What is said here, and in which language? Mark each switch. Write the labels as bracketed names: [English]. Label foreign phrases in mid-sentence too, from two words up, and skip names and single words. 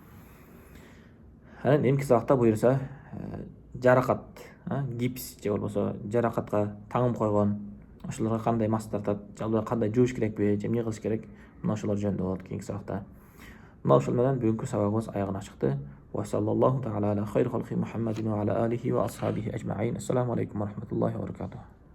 [Kyrgyz] Анан эмки сабакта буюрса, жаракат, гипс же болбосо жаракатка таңым койгон, ошолорго кандай мас тартат, же аларды кандай жууш керекпи, же эмне кылыш керек? Мына ошолор жөнүндө болот кийинки сабакта. Мына ошол менен бүгүнкү сабагыбыз аягына чыкты. [Arabic] وصلى الله تعالى على خير خلقه محمد وعلى آله وأصحابه أجمعين. السلام عليكم ورحمة الله وبركاته.